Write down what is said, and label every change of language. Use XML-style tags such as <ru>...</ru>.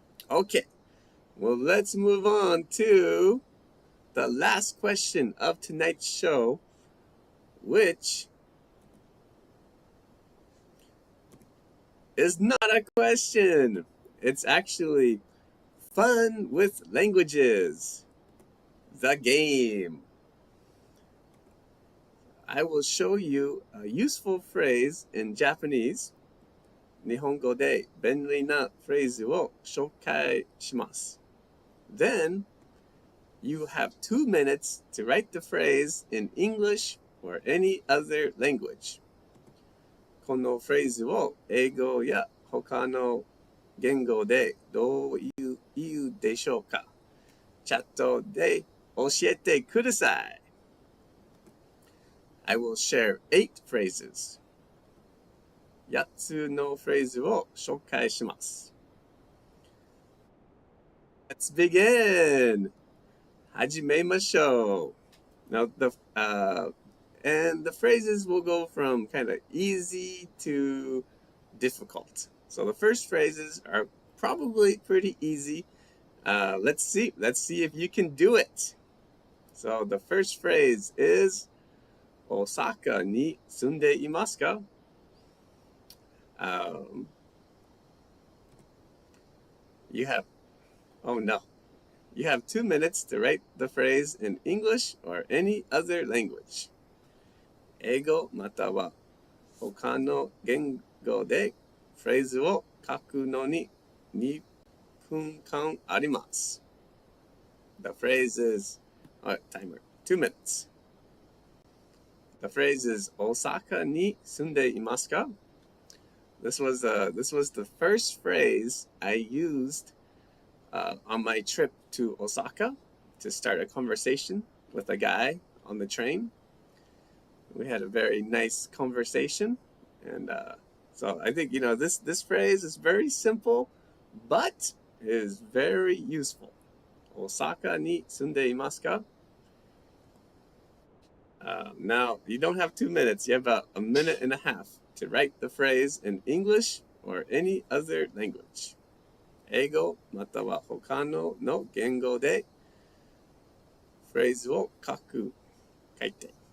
<en>Okay, well, let's move on to the last question of tonight's show, which is not a question. It's actually fun with languages, the game. I will show you a useful phrase in Japanese.</en> <ja>日本語で便利なフレーズを紹介します。</ja> <en>Then, you have 2 minutes to write the phrase in English or any other language.</en> <ja>このフレーズを英語や他の言語でどう言うでしょうか？チャットで教えてください。</ja> <en>I will share 8 phrases.</en> <ja>8つのフレーズを紹介します。</ja> <en>Let's begin!</en> <ja>始めましょう。</ja> <en>Now, and the phrases will go from kind of easy to difficult. So the first phrases are probably pretty easy. Let's see if you can do it. So the first phrase is</en> <ja>大阪に住んでいますか?</ja> <en>You have 2 minutes to write the phrase in English or any other language.</en> <ja>英語または他の言語でフレーズを書くのに2分間あります。</ja> <en>The phrase is, timer, 2 minutes. The phrase is</en> <ja>大阪に住んでいますか?</ja> <en>This was the first phrase I used on my trip to Osaka to start a conversation with a guy on the train. We had a very nice conversation, and so I think this phrase is very simple, but is very useful.</en> <ja>大阪に住んでいますか?</ja> <en>Now, you don't have 2 minutes. You have about 1.5 minutes to write the phrase in English or any other language.</en> <ja>英語または他の言語でフレーズを書いて。</ja>